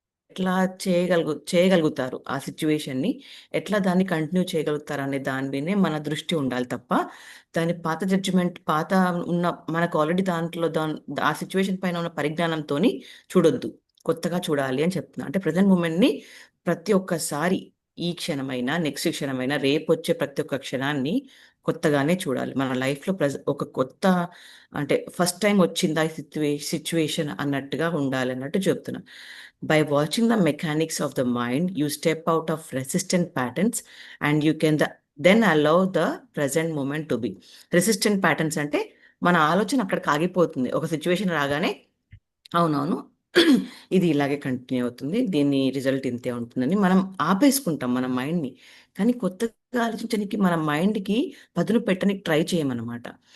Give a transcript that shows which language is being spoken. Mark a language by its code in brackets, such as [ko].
[te] ఎట్లా చేయగలుగుతారు ఆ సిచ్యువేషన్ని, ఎట్లా దాన్ని కంటిన్యూ చేయగలుగుతారు అనే దాని మీదే మన దృష్టి ఉండాలి తప్ప దాని పాత జడ్జిమెంట్ పాత ఉన్న మనకు ఆల్రెడీ ఆ సిచ్యువేషన్ పైన ఉన్న పరిజ్ఞానంతో చూడొద్దు, కొత్తగా చూడాలి అని చెప్తున్నా. అంటే ప్రజెంట్ మూమెంట్ని ప్రతి ఒక్కసారి ఈ క్షణమైనా నెక్స్ట్ క్షణమైనా రేపు వచ్చే ప్రతి ఒక్క క్షణాన్ని కొత్తగానే చూడాలి. మన లైఫ్లో ఒక కొత్త అంటే ఫస్ట్ టైం వచ్చిందా ఈ సిచ్యువేషన్ అన్నట్టుగా ఉండాలి అన్నట్టు చెప్తున్నా. [en] By watching the mechanics of the mind, you step out of resistant patterns and you can then allow the present moment to be. [te] Resistant patterns అంటే మన ఆలోచన అక్కడికి ఆగిపోతుంది. ఒక సిచ్యువేషన్ రాగానే అవునవును ఇది ఇలాగే కంటిన్యూ అవుతుంది, దీని రిజల్ట్ ఇంతే ఉంటుందని మనం ఆపేసుకుంటాం మన మైండ్ని. కానీ కొత్తగా ఆలోచించడానికి మన మైండ్కి పదును పెట్టడానికి ట్రై చేయమన్నమాట.